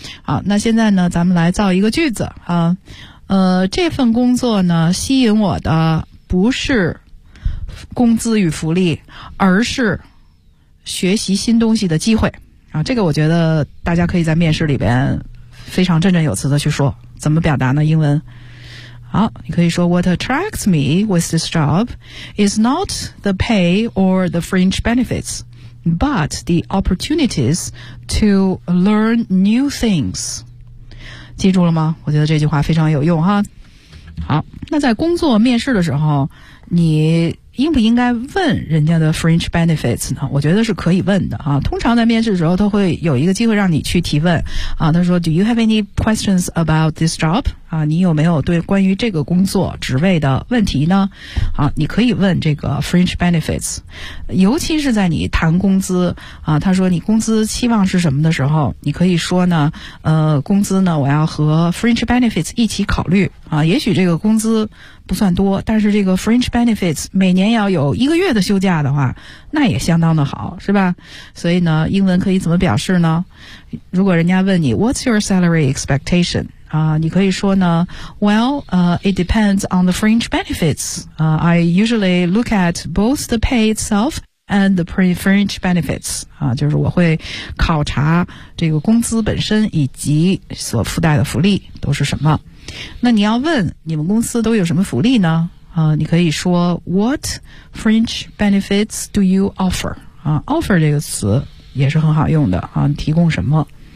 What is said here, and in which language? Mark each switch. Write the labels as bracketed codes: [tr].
[zh] 好，那现在呢咱们来造一个句子啊，这份工作呢吸引我的不是工资与福利，而是学习新东西的机会啊！这个我觉得大家可以在面试里边非常振振有词的去说，怎么表达呢？英文好，你可以说 [en] What attracts me with this job is not the pay or the fringe benefits, but the opportunities to learn new things。 [zh] 记住了吗？我觉得这句话非常有用哈。好，那在工作面试的时候，你应不应该问人家的 fringe benefits 呢？我觉得是可以问的啊。通常在面试的时候他会有一个机会让你去提问啊，他说 [en] Do you have any questions about this job? [zh] 啊，你有没有对关于这个工作职位的问题呢？啊，你可以问这个 fringe benefits， 尤其是在你谈工资啊，他说你工资期望是什么的时候，你可以说呢工资呢我要和 fringe benefits 一起考虑啊，也许这个工资不算多，但是这个 fringe benefits 每年要有一个月的休假的话，那也相当的好，是吧？所以呢，英文可以怎么表示呢？如果人家问你 [en] What's your salary expectation？ [zh] 啊，你可以说呢 [en] ，Well， it depends on the fringe benefits. I usually look at both the pay itself and the fringe benefits. [zh] 啊，就是我会考察这个工资本身以及所附带的福利都是什么。那你要问你们公司都有什么福利呢？你可以说 [en] What fringe benefits do you offer？ [zh] 啊 ，offer 这个词也是很好用的啊。提供什么？